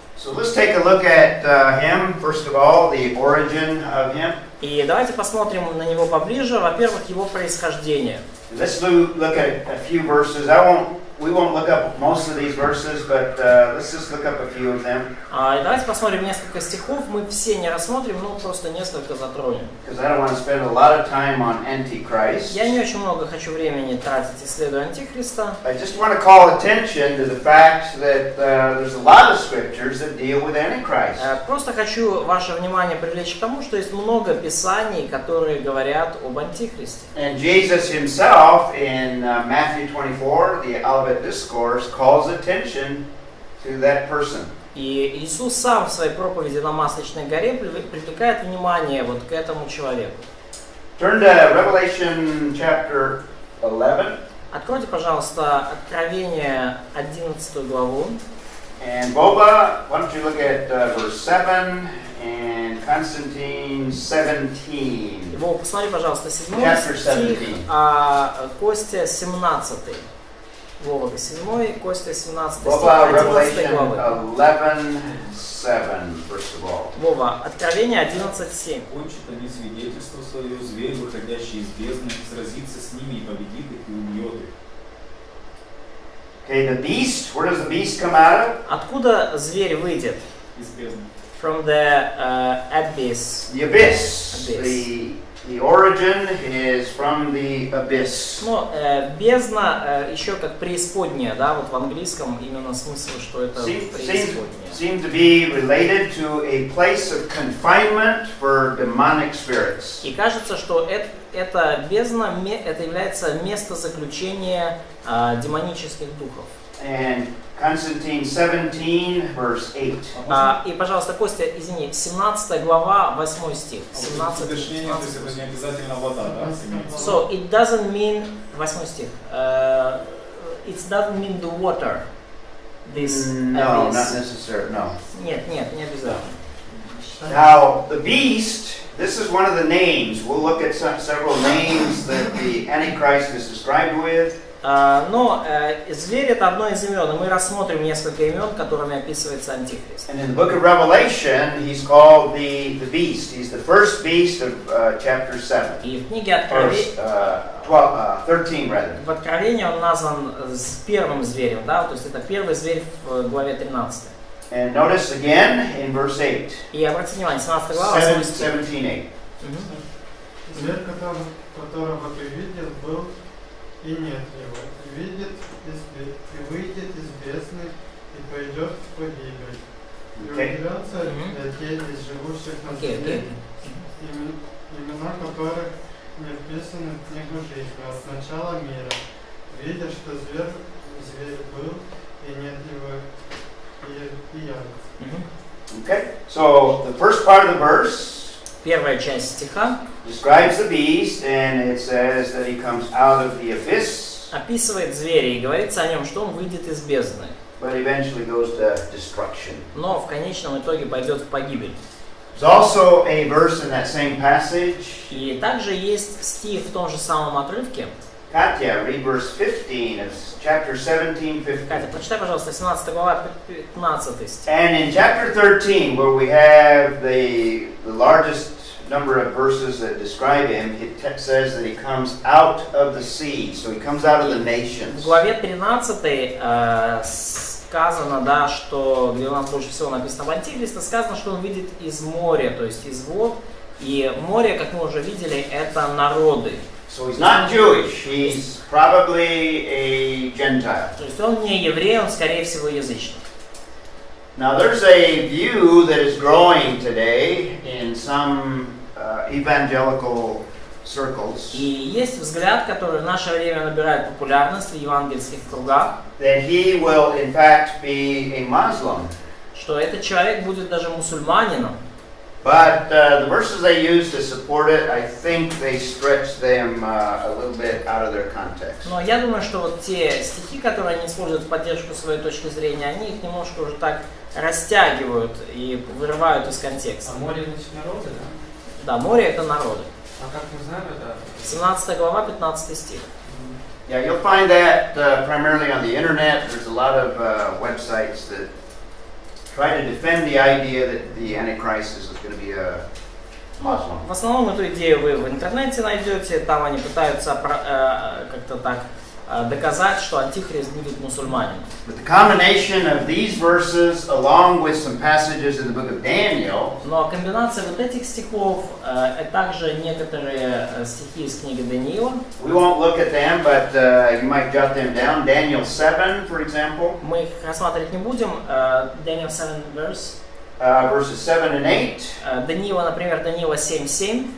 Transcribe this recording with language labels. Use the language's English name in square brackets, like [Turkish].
[English] So let's take a look at him, first of all, the origin of him. [Russian] И давайте посмотрим на него поближе. Во-первых, его происхождение. [English] Let's look at a few verses. We won't look up most of these verses, but let's just look up a few of them. [Russian] Давайте посмотрим несколько стихов. Мы все не рассмотрим, но просто несколько затронем. [English] Because I don't want to spend a lot of time on Antichrist. [Russian] Я не очень много хочу времени тратить, исследуя Антихриста. [English] I just want to call attention to the fact that there's a lot of scriptures that deal with Antichrist. [Russian] Просто хочу ваше внимание привлечь к тому, что есть много писаний, которые говорят об Антихристе. [English] And Jesus himself in Matthew 24, the Olivet Discourse, calls attention to that person. [Russian] И Иисус сам в своей проповеди на Масличной горе привлекает внимание вот к этому человеку. [English] Turn to Revelation chapter 11. [Russian] Откройте, пожалуйста, Откровение 11 главу. [English] And Boba, why don't you look at verse 7 and Constantine 17. [Russian] Вова, посмотри, пожалуйста, 7 [English] Chapter [Russian] стих, 17. а Костя 17. Вова, 7, Костя 17 стих, [English] Boba, 11 Revelation [Russian] главы. [English] 11:7, first of all. [Russian] Вова, Откровение 11:7. Кончат они свидетельство свое, зверь, выходящий из бездны, сразится с ними и победит их и убьет их. Okay, the beast, where does the beast come out of? Откуда зверь выйдет? Из бездны. [English] From the abyss. The abyss. Abyss. The origin is from the abyss. [Russian] Ну, бездна еще как преисподняя, да, вот в английском именно смысл, что это преисподняя. [English] Seems to be related to a place of confinement for demonic spirits. [Russian] И кажется, что это бездна, это является место заключения демонических духов. [English] And Constantine 17, verse 8. [Russian] И, пожалуйста, Костя, извини, 17 глава, 8 стих. [English] 17, [Russian] Уточнение, то есть это не обязательно вода, да? [English] So, it doesn't mean, [Russian] 8 стих, [English] it doesn't mean the water. This No, abyss. not necessarily, no. [Russian] Нет, не обязательно. [English] Now, the beast, this is one of the names. We'll look at several names that the Antichrist is described with. [Russian] Но зверь это одно из имен, и мы рассмотрим несколько имен, которыми описывается Антихрист. [English] And in the book of Revelation, he's called the beast. He's the first beast of chapter 7. [Russian] И в книге [English] Verse, 13, rather. [Russian] в Откровении он назван первым зверем, да, то есть это первый зверь в главе 13. [English] And notice again in verse 8. [Russian] И обратите внимание, 17 глава, 8 стих. 17:8. Зверь, которого ты видел, был и нет его, и выйдет из бездны, и пойдет в погибель. И уберется для тех из живущих на земле, имена которых не вписаны в книгу жизни от начала мира. Видя, что зверь был, и нет его, и явится. [English] Okay, so the first part of the verse [Russian] Первая часть стиха [English] describes the beast, and it says that he comes out of the abyss, [Russian] описывает зверя и говорится о нем, что он выйдет из бездны, [English] but eventually goes to destruction. [Russian] но в конечном итоге пойдет в погибель. [English] There's also a verse in that same passage. [Russian] И также есть стих в том же самом отрывке. [English] Katya, read verse 15 of chapter 17, 15. [Russian] Катя, прочитай, пожалуйста, 17 глава, 15 стих. [English] And in chapter 13, where we have the largest number of verses that describe him, it says that he comes out of the sea. So he comes out of the [Russian] В [English] nations. [Russian] главе 13 сказано, да, что, где у нас больше всего написано в Антихристе, сказано, что он видит из моря, то есть из вод. И море, как мы уже видели, это народы. [English] So he's not Jewish, he's probably a Gentile. [Russian] То есть он не еврей, он скорее всего язычник. [English] Now there's a view that is growing today in some evangelical circles [Russian] И есть взгляд, который в наше время набирает популярность в евангельских кругах, [English] that he will in fact be a Muslim. [Russian] что этот человек будет даже мусульманином. [English] But the verses they use to support it, I think they stretch them a little bit out of their context. [Russian] Но я думаю, что вот те стихи, которые они используют в поддержку своей точки зрения, они их немножко уже так растягивают и вырывают из контекста. А море, значит, народы, да? Да, море это народы. А как мы знаем, это... 17 глава, 15 стих. [English] Yeah, you'll find that primarily on the internet. There's a lot of websites that try to defend the idea that the Antichrist is going to be a Muslim. [Russian] В основном эту идею вы в интернете найдете, там они пытаются как-то так доказать, что Антихрист будет мусульманином. [English] But the combination of these verses, along with some passages in the book of Daniel, [Russian] Но комбинация вот этих стихов, и также некоторые стихи из книги Даниила, [English] we won't look at them, but you might jot them down. Daniel 7, for example, [Russian] мы их рассматривать не будем. [English] Daniel 7 verse. verses 7 and 8, [Russian] Даниила, например, Даниила 7:7,